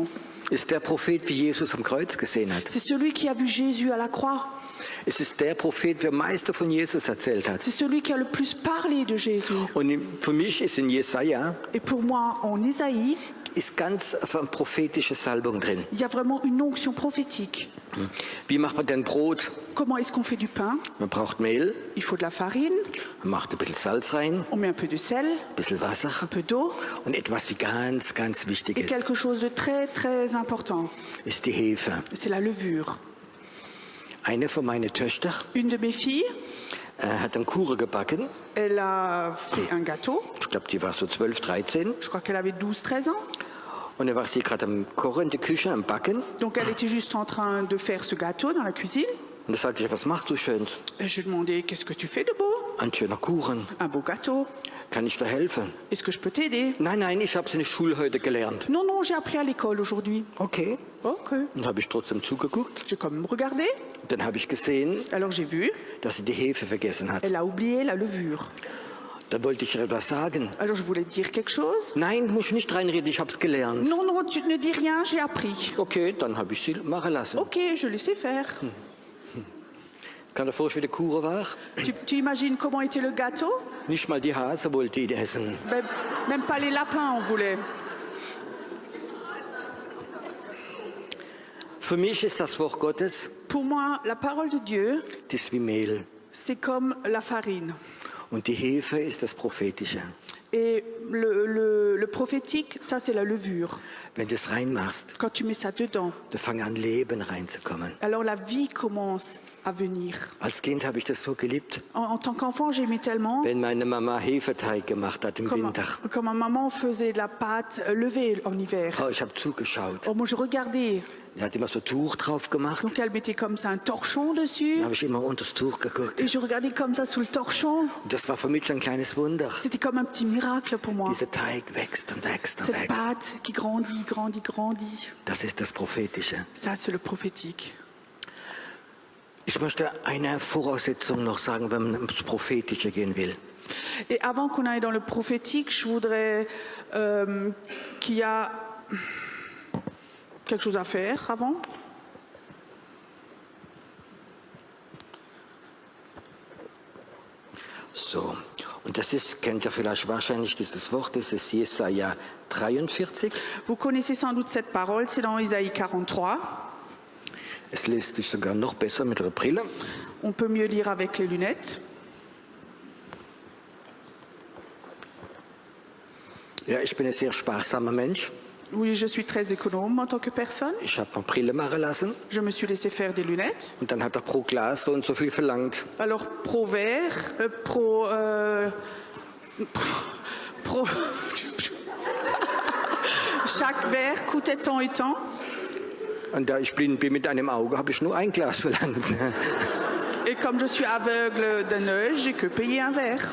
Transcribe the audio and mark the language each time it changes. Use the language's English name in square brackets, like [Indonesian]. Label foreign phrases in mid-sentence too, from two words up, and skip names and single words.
[German] Ist der Prophet, wie Jesus am Kreuz gesehen hat. [French] C'est celui qui a vu Jésus à la croix. [German] Es ist der Prophet, der am meisten von Jesus erzählt hat. [French] C'est celui qui a le plus parlé de Jésus. [German] Und für mich ist in Jesaja [French] Et pour moi, en Ésaïe, [German] ist ganz eine prophetische Salbung drin. [French] il y a vraiment une onction prophétique. [German] Wie macht man denn Brot? [French] Comment est-ce qu'on fait du pain? [German] Man braucht Mehl, [French] Il faut de la farine, [German] man macht ein bisschen Salz rein, [French] on met un peu de sel, [German] ein bisschen Wasser [French] un peu d'eau, [German] und etwas, wie ganz, ganz wichtig [French] et [German] ist, [French] quelque chose de très très important. [German] ist die Hefe. [French] C'est la levure. [German] Eine von meinen Töchtern [French] Une de mes filles, [German] hat einen Kuchen gebacken. [French] elle a fait un gâteau. [German] Ich glaube, die war so 12, 13. [French] Je crois qu'elle avait 12, 13 ans. [German] Und dann war sie gerade am Kochen in der Küche, am Backen. [French] Donc elle était juste en train de faire ce gâteau dans la cuisine. [German] Und da sagte ich, was machst du Schönes? [French] Et je lui ai demandé, qu'est-ce que tu fais de beau? [German] Ein schöner Kuchen. [French] Un beau gâteau. [German] Kann ich dir helfen? [French] Est-ce que je peux t'aider? [German] Nein, nein, ich habe es in der Schule heute gelernt. [French] Non, non, j'ai appris à l'école aujourd'hui. [German] Okay. [French] Ok. [German] Und habe ich trotzdem zugeguckt. [French] J'ai quand même regardé. [German] Dann habe ich gesehen, [French] Alors j'ai vu, [German] dass sie die Hefe vergessen hat. [French] elle a oublié la levure. [German] Da wollte ich ihr etwas sagen. [French] Alors je voulais dire quelque chose. [German] Nein, muss ich nicht reinreden, ich habe es gelernt. [French] Non, non, tu ne dis rien, j'ai appris. [German] Okay, dann habe ich sie machen lassen. [French] Ok, je laissais faire. [German] Kann dir vorstellen, wie der Kuchen war? [French] Tu imagines comment était le gâteau? [German] Nicht mal die Hase wollte ihn essen. [French] Même pas les lapins on voulait. [German] Für mich ist das Wort Gottes, [French] Pour moi, la parole de Dieu, [German] das ist wie Mehl. [French] c'est comme la farine. [German] Und die Hefe ist das Prophetische. [French] Et le prophétique, ça c'est la levure. [German] Wenn du es reinmachst, [French] Quand tu mets ça dedans, [German] da fängt an Leben reinzukommen. [French] alors la vie commence à venir. [German] Als Kind habe ich das so geliebt, [French] En tant qu'enfant, j'aimais tellement. [German] wenn meine Mama Hefeteig gemacht hat im Winter. [French] Quand ma maman faisait de la pâte levée en hiver. [German] Oh, ich habe zugeschaut. [French] Oh, moi je regardais. [German] Er hat immer so Tuch drauf gemacht. [French] Donc elle mettait comme ça un torchon dessus. [German] Da habe ich immer unter das Tuch geguckt. [French] Et je regardais comme ça sous le torchon. [German] Und das war für mich ein kleines Wunder. [French] C'était comme un petit miracle pour moi. [German] Dieser Teig wächst und wächst und [French] Cette [German] wächst. [French] pâte qui grandit, grandit, grandit. [German] Das ist das Prophetische. [French] Ça, c'est le prophétique. [German] Ich möchte eine Voraussetzung noch sagen, wenn man ins Prophetische gehen will. [French] Et avant qu'on aille dans le prophétique, je voudrais qu'il y a quelque chose à faire avant. [German] So, und das ist, kennt ihr vielleicht wahrscheinlich dieses Wort, das ist Jesaja 43. [French] Vous connaissez sans doute cette parole, c'est dans Isaïe 43. [German] Es liest sich sogar noch besser mit der Brille. [French] On peut mieux lire avec les lunettes. [German] Ja, ich bin ein sehr sparsamer Mensch. [French] Oui, je suis très économe en tant que personne. [German] Ich habe eine Brille machen lassen [French] Je me suis laissé faire des lunettes. [German] und dann hat er pro Glas so und so viel verlangt. [French] Alors, pro verre, Chaque verre coûtait tant et tant. [German] Und da ich blind bin mit einem Auge, habe ich nur ein Glas verlangt. [French] Et comme je suis aveugle d'un œil, j'ai que payé un verre.